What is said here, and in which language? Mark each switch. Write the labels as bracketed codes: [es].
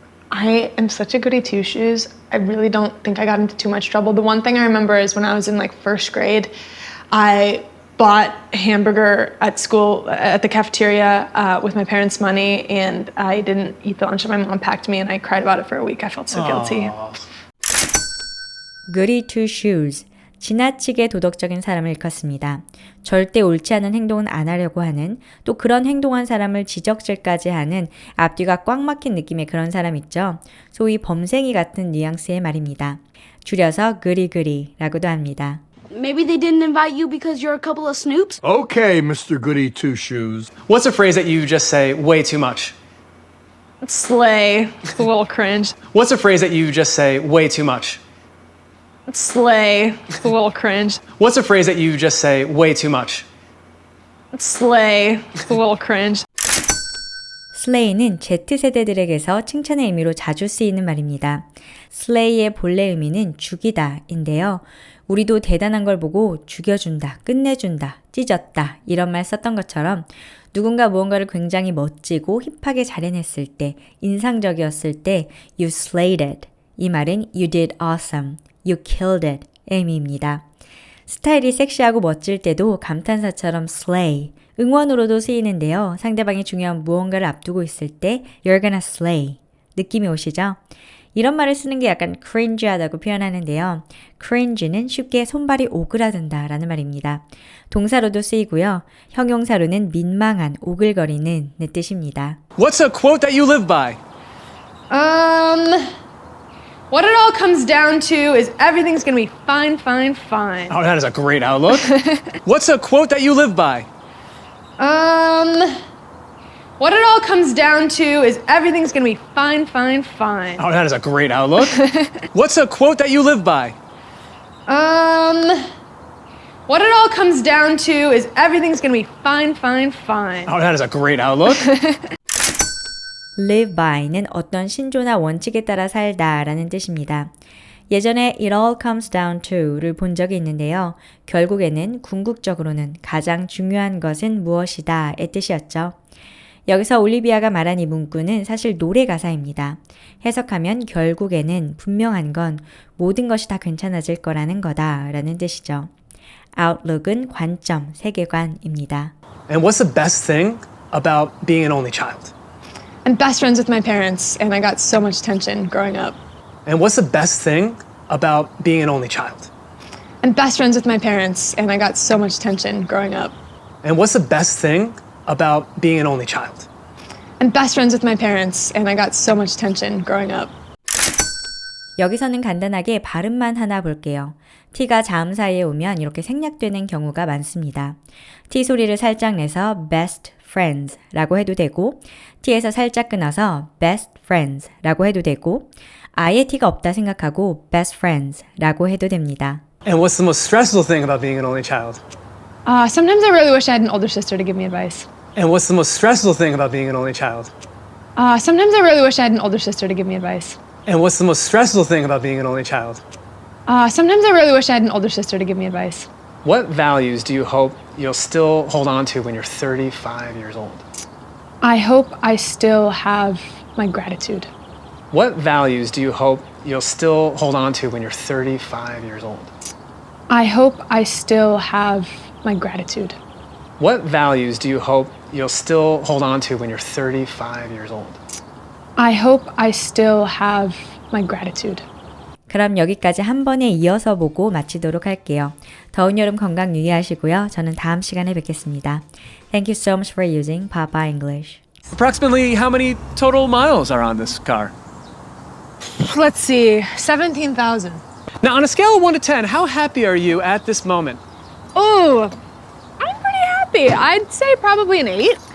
[en] I am such a goody two-shoes. I really don't think I got into too much trouble. The one thing I remember is when I was in like first grade, I bought a hamburger at school, at the cafeteria with my parents' money, and I didn't eat the lunch that my mom packed me, and I cried about it for a week. I felt so guilty. goody two shoes, [ko] 지나치게 도덕적인 사람을 일컫습니다. 절대 옳지 않은 행동은 안 하려고 하는, 또 그런 행동한 사람을 지적질까지 하는 앞뒤가 꽉 막힌 느낌의 그런 사람 있죠. 소위 범생이 같은 뉘앙스의 말입니다. 줄여서 그리그리라고도 합니다. [en] Maybe they didn't invite you because you're a couple of snoops? Okay, Mr. Goody Two-Shoes. What's a phrase that you just say way too much? Slay. It's a little cringe. What's a phrase that you just say way too much? Slay. It's a little cringe. What's a phrase that you just say way too much? Slay. It's a little cringe. [ko] slay는 Z세대들에게서 칭찬의 의미로 자주 쓰이는 말입니다. slay의 본래 의미는 죽이다인데요. 우리도 대단한 걸 보고 죽여준다, 끝내준다, 찢었다 이런 말 썼던 것처럼 누군가 무언가를 굉장히 멋지고 힙하게 잘 해냈을 때, 인상적이었을 때 [en] You slayed it. [ko] 이 말은 [en] You did awesome, You killed it [ko] 의 의미입니다. 스타일이 섹시하고 멋질 때도 감탄사처럼 slay, 응원으로도 쓰이는데요. 상대방이 중요한 무언가를 앞두고 있을 때 [en] You're gonna slay [ko] 느낌이 오시죠? 이런 말을 쓰는 게 약간 cringe하다고 표현하는데요. cringe는 쉽게 손발이 오그라든다 라는 말입니다. 동사로도 쓰이고요. 형용사로는 민망한, 오글거리는 의 뜻입니다. [en] What's a quote that you live by? What it all comes down to is everything's gonna be fine, fine, fine. Oh, that is a great outlook. What's a quote that you live by? What it all comes down to is everything's gonna be fine, fine, fine. Oh, that is a great outlook. What's a quote that you live by? What it all comes down to is everything's gonna be fine, fine, fine. Oh, that is a great outlook. live by [ko] 는 어떤 신조나 원칙에 따라 살다 라는 뜻입니다. 예전에 [en] It all comes down to [ko] 를 본 적이 있는데요. 결국에는 궁극적으로는 가장 중요한 것은 무엇이다 의 뜻이었죠. 여기서 올리비아가 말한 이 문구는 사실 노래 가사입니다. 해석하면 결국에는 분명한 건 모든 것이 다 괜찮아질 거라는 거다 라는 뜻이죠. Outlook은 관점, 세계관입니다. [en] And what's the best thing about being an only child? I'm best friends with my parents, and I got so much attention growing up. And what's the best thing about being an only child? I'm best friends with my parents, and I got so much attention growing up. And what's the best thing about being an only child? I'm best friends with my parents, and I got so much attention growing up. [ko] 여기서는 간단하게 발음만 하나 볼게요. T가 자음 사이에 오면 이렇게 생략되는 경우가 많습니다. T 소리를 살짝 내서 [en] best friends [ko] 라고 해도 되고 T에서 살짝 끊어서 best friends 라고 해도 되고 아예 T가 없다 생각하고 best friends 라고 해도 됩니다. [en] And what's the most stressful thing about being an only child? Sometimes I really wish I had an older sister to give me advice. And what's the most stressful thing about being an only child? Sometimes I really wish I had an older sister to give me advice. And what's the most stressful thing about being an only child? Sometimes I really wish I had an older sister to give me advice. What values do you hope you'll still hold on to when you're 35 years old? I hope I still have my gratitude. What values do you hope you'll still hold on to when you're 35 years old? I hope I still have my gratitude. What values do you hope you'll still hold on to when you're 35 years old? I hope I still have my gratitude. [ko] 그럼 여기까지 한 번에 이어서 보고 마치도록 할게요. 더운 여름 건강 유의하시고요. 저는 다음 시간에 뵙겠습니다. [en] Thank you so much for using Papa English. Approximately how many total miles are on this car? Let's see, 17,000. Now, on a scale of 1 to 10, how happy are you at this moment? Oh, I'm pretty happy. I'd say probably an 8.